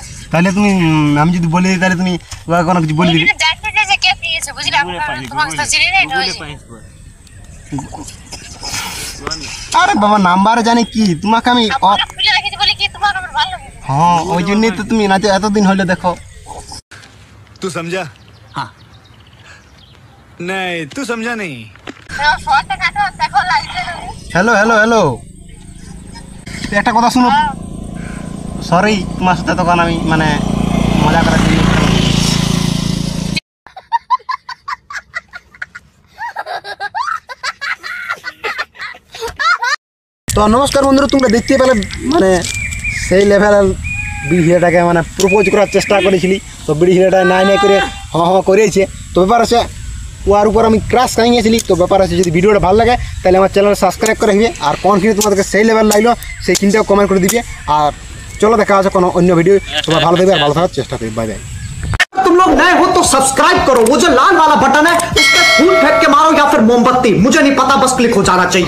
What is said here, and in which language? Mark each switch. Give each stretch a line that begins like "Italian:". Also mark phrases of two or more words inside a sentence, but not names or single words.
Bangla: তাহলে তুমি আমি যদি বলে দিই তাহলে তুমি ওকে কোনো কিছু বলে দিবে। তুমি জানতে চাই যে কে দিয়েছে, বুঝলে? আমি তোমাকে তো চিনি না, এটা হয়েছে। আরে বাবা, নাম্বার জানি কি তোমাকে আমি আমরা খুলে রেখেছি বলে কি তোমার আমার ভালো লাগে? হ্যাঁ, ওই জন্যই তো তুমি নাচে এতদিন হইলে দেখো।
Hindi: तू समझा? हाँ नहीं, तू समझा नहीं।
Bangla: তো ফোনটা কাটো, দেখো লাগছে না? হ্যালো, একটা কথা শুনো। সরি, তোমার সাথে তখন আমি মানে মজা করার জন্য। তো নমস্কার বন্ধুরা, তোমরা দেখতে পেলে মানে সেই লেভেলের বিড়ি হিরেটাকে মানে প্রপোজ করার চেষ্টা করেছিলি, তো বিড়ি হিরেটা নাই করে করেছে। তো ব্যাপার আছে ওর উপর আমি ক্রাশ খাই গেছিলি। তো ব্যাপার আছে, যদি ভিডিওটা ভালো লাগে তাহলে আমার
English: channel subscribe
Bangla: করে রাখবে, আর কোনখানে তোমাদেরকে সেই লেভেল লাগলো সেই কিনটাও কমেন্ট করে দিবে। আর চলো দেখা আছে কোনো অন্য ভিডিও, তোমরা ভালো দেবে আর ভালো থাকার চেষ্টা করবে।
English: bye bye.
Hindi: तुम लोग नए हो तो सब्सक्राइब करो, वो जो लाल वाला बटन है उस पर फूल फेंक के मारो या फिर मोमबत्ती, मुझे नहीं पता, बस क्लिक हो जाना चाहिए।